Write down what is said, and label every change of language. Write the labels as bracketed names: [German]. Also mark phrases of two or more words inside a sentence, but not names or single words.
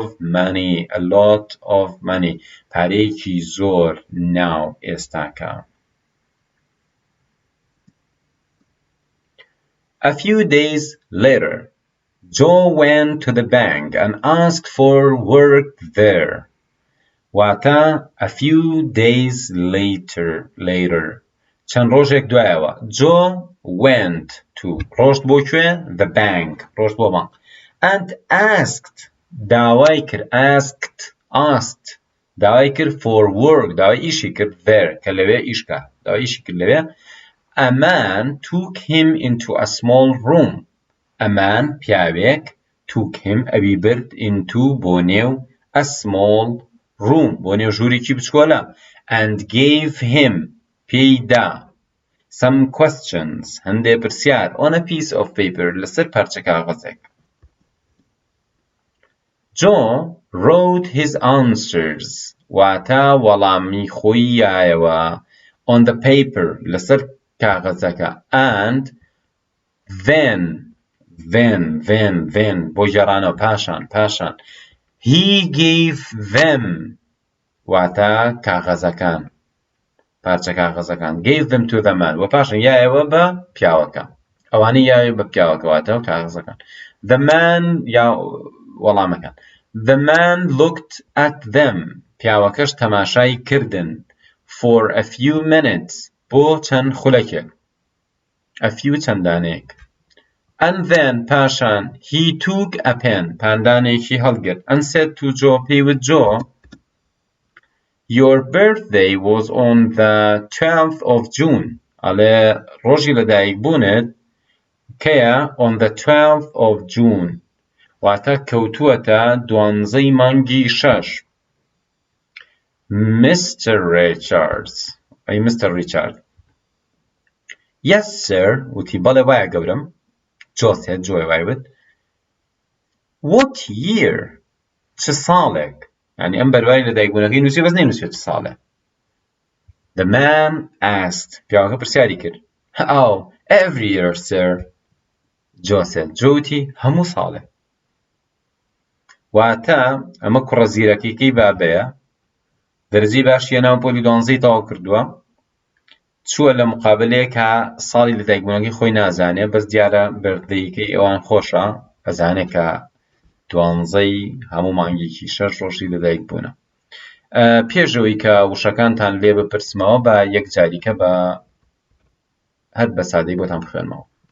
[English] of money [Central Kurdish] پارەیەکی زۆر [English] now ئێستاکە A few days later, Joe went to the bank and asked for work there. Wata a few days later. [Central Kurdish] چەند ڕۆژێک دوایەوە [English] Joe went to [Central Kurdish] ڕۆشت بۆ کوێ [English] the bank [Central Kurdish] ڕۆشت بۆ بانک [English] and asked [Central Kurdish] داوای کرد asked داوای کرد [English] for work [Central Kurdish] داوای ئیشی کرد there کە لەوێ ئیشکە داوای ئیشی کرد لەوێ [English] A man took him into a small room. A man پیاوێک took him [Central Kurdish] ئەوی برد [English] into [Central Kurdish] بۆ نێو [English] a small room [Central Kurdish] بۆ نێو ژوورێکی بچکۆلە [English] and gave him پێیدا some questions [Central Kurdish] هەندێک پرسیار [English] on a piece of paper [Central Kurdish] لەسەر پارچە کاغەزێک [English] Joe wrote his answers [Central Kurdish] واتە وەڵامی خۆی یایەوە [English] on the paper [Central Kurdish] لەسەر کاغەزەکە [English] and then [Central Kurdish] بۆ گێڕانەوە پاشان [English] he gave them [Central Kurdish] واتە کاغەزەکان پارچە کاغەزەکان [English] gave them to the man [Central Kurdish] و پاشان یایەوە بە پیاوەکە ئەوانەی یایە بە پیاوەکە واتە کاغەزەکان [English] the man [Central Kurdish] یا وەڵامەکان [English] the man looked at them [Central Kurdish] پیاوەکەش تەماشای کردن [English] for a few minutes [Central Kurdish] بۆ چەند خولەکێک [English] a few [Central Kurdish] چەندانەیەک [English] and then [Central Kurdish] پاشان [English] he took a pen [Central Kurdish] پاندانێکی هەڵگرت [English] and said to Joe [Central Kurdish] پێیوت Joe [English] your birthday was on the 12th of June [Central Kurdish] ئەڵێ ڕۆژی لەدایکبوونت کەیە [English] on the 12th of June [Central Kurdish] واتە کەوتووەتە 12ی مانگی 6 [English] Mr. [Central Kurdish] Richards ئەی [English] Mr. Richard Yes sir [Central Kurdish] وتی بەڵێ وایە گەورم جۆسێت جۆی وایوت [English] What year [Central Kurdish] چ ساڵێک یعنی ئەم بەروای لەدایکبوونەکەی نووسی بەس نەینووسێت چ ساڵێ [English] The man asked [Central Kurdish] پیاوەکە پرسیاری کرد [English] Oh every year sir [Central Kurdish] جۆسێت جۆوتی هەموو ساڵێ واتە ئەمە کوڕە زیرەکەی بابەیە دەرەجەی باشیە ناو پۆلی 12 تەواو کردووە چووە لە مقابلەیەکە ساڵی لەدایکبوونەکەی خۆی نازانێ بەس دیارە بەردەیەکەی ئەوان خۆشە ئەزانێت کە 12ی هەموو مانگێکی 6 ڕۆژی لەدایکبوونە پێشەوەی کە وشەکانتان لێ بپرسمەوە بە یەک جاریکە بە هەر بە سادەی بۆتان بخوێنمەوە